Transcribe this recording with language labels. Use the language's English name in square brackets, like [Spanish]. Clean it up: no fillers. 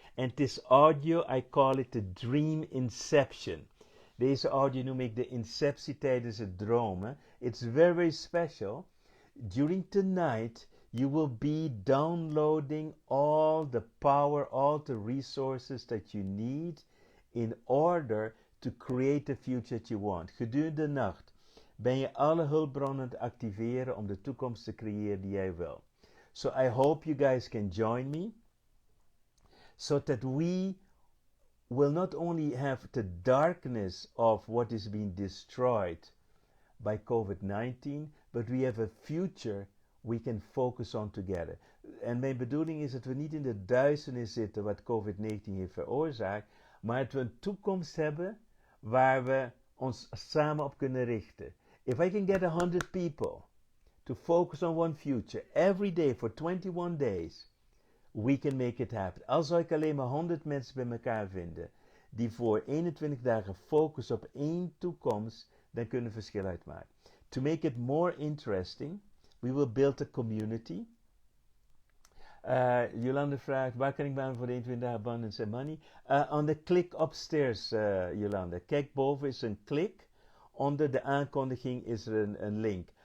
[English] And this audio, I call it the dream inception. [Dutch] Deze audio noem ik de inceptie tijdens het dromen. [English] It's very, very special. During the night, you will be downloading all the power, all the resources that you need in order to create the future that you want. [Dutch] Gedurende de nacht ben je alle hulpbronnen aan het activeren om de toekomst te creëren die jij wil. [English] So I hope you guys can join me so that we will not only have the darkness of what is being destroyed by COVID-19, but we have a future we can focus on together. [Dutch] En mijn bedoeling is dat we niet in de duisternis zitten wat COVID-19 heeft veroorzaakt, maar dat we een toekomst hebben waar we ons samen op kunnen richten. [English] If I can get 100 people to focus on one future every day for 21 days, we can make it happen. [Dutch] Als zou ik alleen maar 100 mensen bij elkaar vinden die voor 21 dagen focussen op één toekomst, dan kunnen we verschil uitmaken. [English] To make it more interesting, we will build a community. [Dutch] Jolanda vraagt, waar kan ik baan voor de 21 dagen [English] abundance and money? On the click upstairs, Jolanda. [Dutch] Kijk, boven is een klik. Onder de aankondiging is er een link.